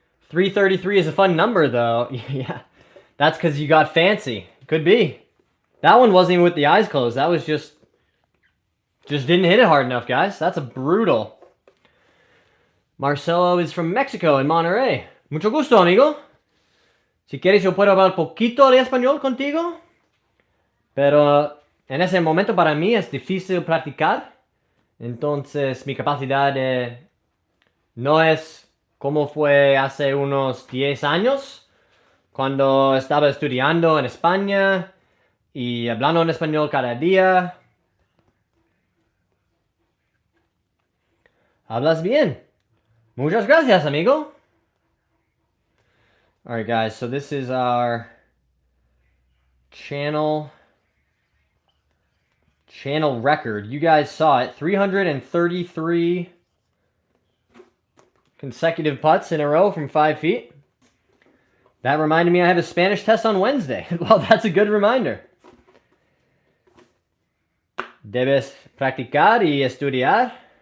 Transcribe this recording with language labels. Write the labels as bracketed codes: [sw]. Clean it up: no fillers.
[en] 333 is a fun number, though. Yeah, that's because you got fancy. Could be. That one wasn't even with the eyes closed. That was just didn't hit it hard enough, guys. That's a brutal. Marcelo is from Mexico, in Monterrey. [es] Mucho gusto, amigo. Si quieres, yo puedo hablar poquito de español contigo. Pero en ese momento para mí es difícil practicar. Entonces, mi capacidad no es como fue hace unos 10 años, cuando estaba estudiando en España y hablando en español cada día. Hablas bien. Muchas gracias, amigo. [en] All right, guys, so this is our channel record. You guys saw it. 333 consecutive putts in a row from 5 feet. That reminded me I have a Spanish test on Wednesday. Well, that's a good reminder. [es] Debes practicar y estudiar.